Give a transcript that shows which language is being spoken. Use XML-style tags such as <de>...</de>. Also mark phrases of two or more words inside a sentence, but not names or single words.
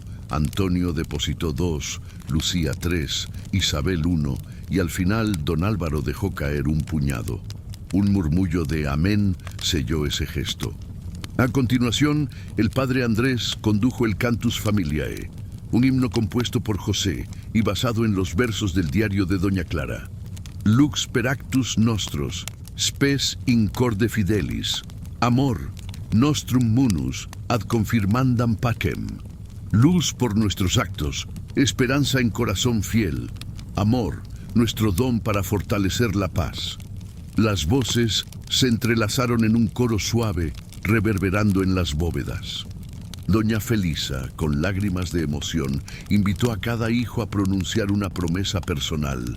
<es>Antonio depositó 2, Lucía 3, Isabel 1 y al final don Álvaro dejó caer un puñado. Un murmullo de amén selló ese gesto. A continuación, el padre Andrés condujo el Cantus Familiae, un himno compuesto por José y basado en los versos del diario de doña Clara.</es> <la>Lux per actus nostros, spes incorde fidelis, amor, nostrum munus, ad confirmandam pacem.</la> <es>Luz por nuestros actos, esperanza en corazón fiel, amor, nuestro don para fortalecer la paz. Las voces se entrelazaron en un coro suave, reverberando en las bóvedas. Doña Felisa, con lágrimas de emoción, invitó a cada hijo a pronunciar una promesa personal.</es>